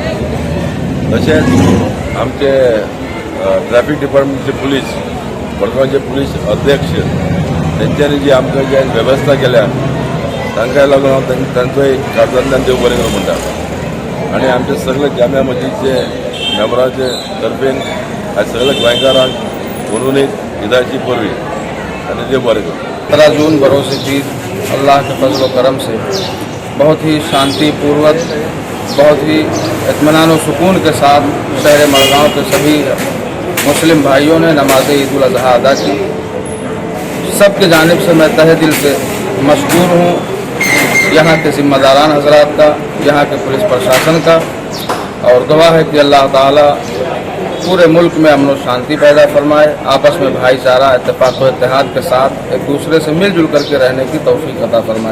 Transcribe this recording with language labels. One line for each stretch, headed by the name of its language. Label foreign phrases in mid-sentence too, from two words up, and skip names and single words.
Konkani: तशेंच आमचे ट्रॅफिक डिपार्टमेंटचे पुलीस मडगांवचे पुलीस अध्यक्ष तेंच्यांनी जी आमकां जे वेवस्था केल्या तांकां लागून हांव तांचो एक कारजांतल्यान देव बरें करूं म्हणटा आनी आमचे सगळे जामिया मस्जिदचे मेंबरांचे तर्फेन आज सगळ्या गोंयकारांक म्हणून ईदाची परवी आनी देव बरें करूं।
Hindi: 15 जून भरोसे की अल्लाह के फजल करम से बहुत ही शांतिपूर्वक बहुत ही इत्मीनान और सुकून के साथ शहर मडगांव के सभी मुस्लिम भाइयों ने नमाज ईद उल अजहा अदा की। सबके जानिब से मैं तहे दिल से मशकूर हूँ यहाँ के जिम्मेदारान हजरात का, यहाँ के पुलिस प्रशासन का, और दुआ है कि अल्लाह ताला पूरे मुल्क में अमन और शांति पैदा फरमाए, आपस में भाईचारा इत्तेफाक व इत्तेहाद के साथ एक दूसरे से मिलजुल करके रहने की तौफीक अता फरमाए।